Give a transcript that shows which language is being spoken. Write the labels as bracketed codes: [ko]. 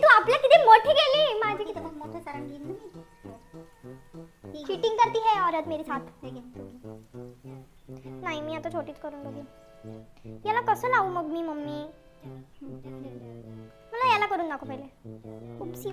[mr] तू आपल्या किती मोठी गेली. माझी किती मोठं सारण घेईन ना. [hi] चीटिंग करती है औरत मेरे साथ. [mr] नाही, मी आता छोटीच करून बघेन. याला कसं लावू मग मी मम्मी? मला याला करून दाखव पहिले.